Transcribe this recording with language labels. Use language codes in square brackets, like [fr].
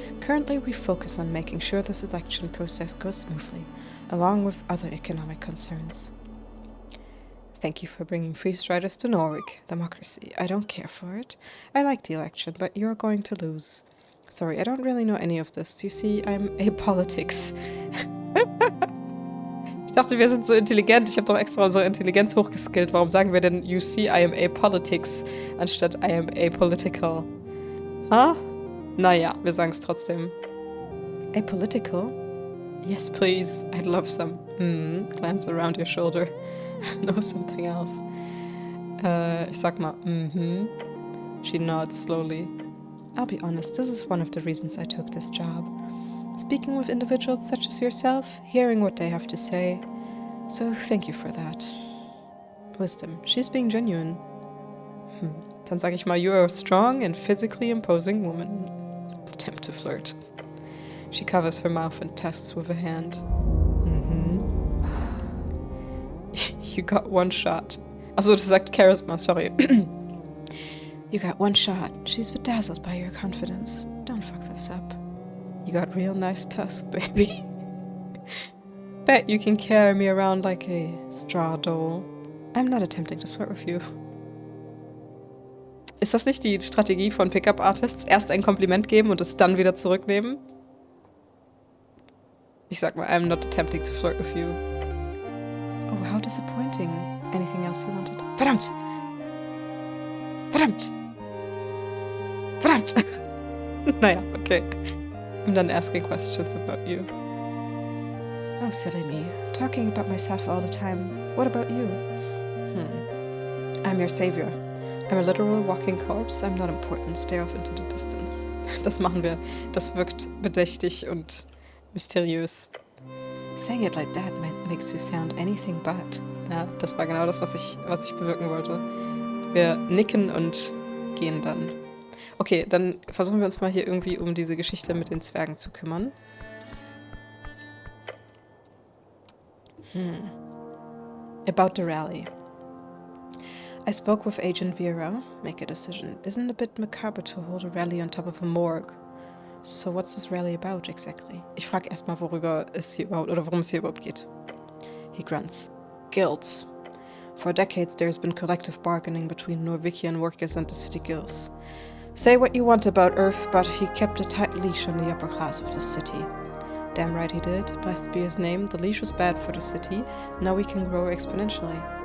[en] Currently, we focus on making sure this election process goes smoothly, along with other economic concerns. Thank you for bringing Free Striders to Norvik. Democracy. I don't care for it. I like the election, but you're going to lose. Sorry, I don't really know any of this. You see, I'm apolitics. [de] Ich dachte, wir sind so intelligent. Ich habe doch extra unsere Intelligenz hochgeskillt. Warum sagen wir denn, [en] you see, I am apolitics, [de] anstatt [en] I am apolitical? Huh? [de] Naja, wir sagen es trotzdem. [en] Apolitical? Yes, please. I'd love some. Glance around your shoulder. Know something else. [de] Ich sag mal, [en] She nods slowly. I'll be honest, this is one of the reasons I took this job. Speaking with individuals such as yourself, hearing what they have to say. So thank you for that. Wisdom. She's being genuine. [de] Dann sage ich mal, [en] you're a strong and physically imposing woman. Attempt to flirt. She covers her mouth and tests with a hand. You got one shot. [de] Also, das sagt Charisma, sorry. [en] You got one shot. She's bedazzled by your confidence. Don't fuck this up. You got real nice tusks, baby. Bet you can carry me around like a straw doll. I'm not attempting to flirt with you. [de] Ist das nicht die Strategie von Pickup-Artists? Erst ein Kompliment geben und es dann wieder zurücknehmen? Ich sag mal, [en] I'm not attempting to flirt with you. Oh, how disappointing. Anything else you wanted? [de] Verdammt! Verdammt! Verdammt! Naja, okay. [en] I'm done asking questions about you. Oh, silly me. Talking about myself all the time. What about you? I'm your savior. I'm a literal walking corpse. I'm not important. Stare off into the distance. [de] Das machen wir. Das wirkt bedächtig und mysteriös. [en] Saying it like that makes you sound anything but. [de] Ja, das war genau das, was ich bewirken wollte. Wir nicken und gehen dann. Okay, dann versuchen wir uns mal hier irgendwie um diese Geschichte mit den Zwergen zu kümmern. [en] About the rally. I spoke with Agent Vera. Make a decision. Isn't it a bit macabre to hold a rally on top of a morgue? So what's this rally about exactly? [de] Ich frage erstmal, worum es hier überhaupt geht. [en] He grunts. Guilds. For decades there has been collective bargaining between Norvikian workers and the city guilds. Say what you want about Earth, but he kept a tight leash on the upper class of the city. Damn right he did. Blessed be his name. The leash was bad for the city. Now we can grow exponentially.